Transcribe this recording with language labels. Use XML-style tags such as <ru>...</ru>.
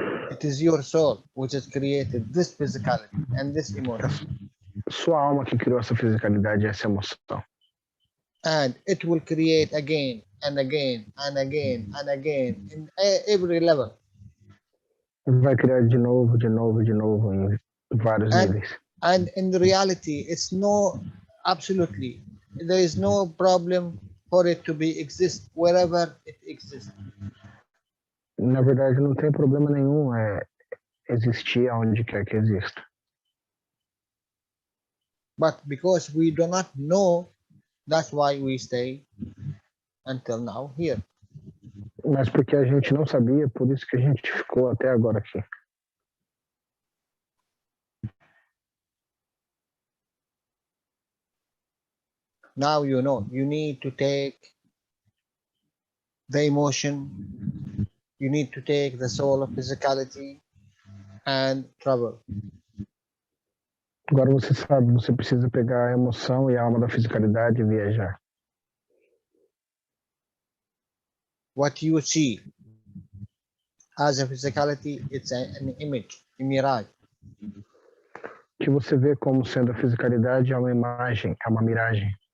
<en>It is your soul which has created this physicality and this emotion.</en> <pt>Sua alma que criou essa fisicalidade e essa emoção.</pt> <en>And it will create again and again and again and again in every level.</en> <pt>Vai criar de novo em vários níveis.</pt> <en>And in the reality, it's no, absolutely, there is no problem for it to be exist wherever it exists.</en> <pt>Na verdade, não tem problema nenhum existir aonde quer que exista.</pt> <en>But because we do not know, that's why we stay until now here.</en> <pt>Mas porque a gente não sabia, por isso que a gente ficou até agora aqui.</pt> <en>Now you know, you need to take the emotion, you need to take the soul of physicality and travel.</en> <pt>Agora você sabe, você precisa pegar a emoção e a alma da fisicalidade e viajar.</pt> <en>What you see as a physicality, it's an image, a mirage.</en> <pt>O que você vê como sendo a fisicalidade é uma imagem, é uma miragem.</pt>